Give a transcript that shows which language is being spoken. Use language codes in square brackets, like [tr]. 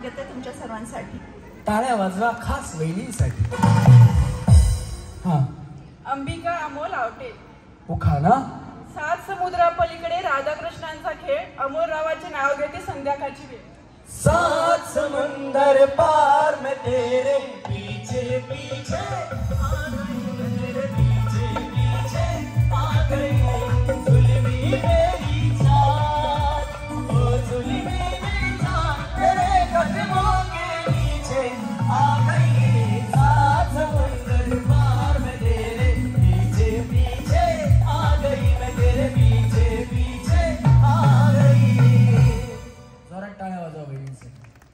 [mr] घेते तुमच्या सर्वांसाठी. टाळ्या वाजवा खास वहिनीसाठी. हा. अंबिका अमोल आवटे. उखाणा. 7 समुद्रापलीकडे राधाकृष्णांचा खेळ. अमोल रावाचे नाव घेते संध्याकाळची वेळ. [hi] 7 समुंदर पार में तेरे पीछे पीछे आ गई, तेरे पीछे पीछे आ गई जुल्मी मेरी जान, ओ जुल्मी मेरी जान तेरे कदमों के नीचे आ गई. 7 समुंदर पार में तेरे पीछे पीछे आ गई, मैं तेरे पीछे पीछे आ गई. [mr] जोरात टाळ्या वाजवा वहिनीसाठी.